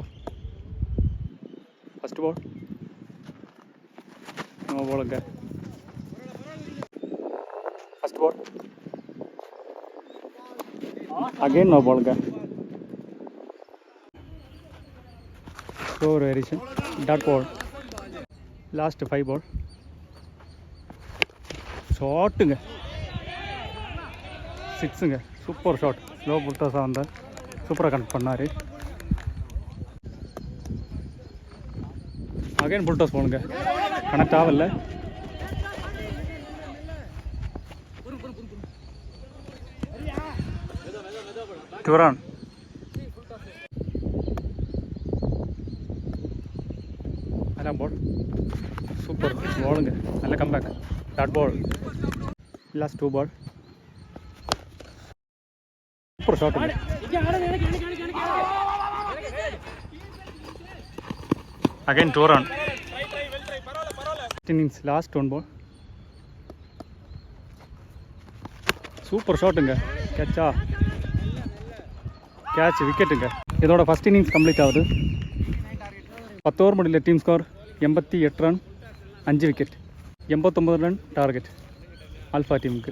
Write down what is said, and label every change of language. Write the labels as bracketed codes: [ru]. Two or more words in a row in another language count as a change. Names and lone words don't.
[en] first ball. no ballokke. first ball. again no ballokke. score variation. dot ball. last 5 ball. [ta] ஷாட்டுங்க, 6ங்க. [en] super shot. [ta] ஸ்லோ புல்டாஸாக வந்து சூப்பராக கனெக்ட் பண்ணார். [en] again fulltoss [ta] போனுங்க, கனெக்ட் ஆகல. டூரான். அதான் போல். சூப்பர் போலுங்க, நல்ல கம்பேக். [en] dot ball. last 2 ball. super shot. again 2 run. innings last 1 ball. [ta] சூப்பர் ஷாட்டுங்க. கேட்ச் விக்கெட்டுங்க. இதோட [en] first innings complete [ta] ஆகுது. 10 ஓவர் முடியல [en] team score [ta] 88 ரன், 5 விக்கெட். 89 ரன் டார்கெட் ஆல்ஃபா டீமுக்கு.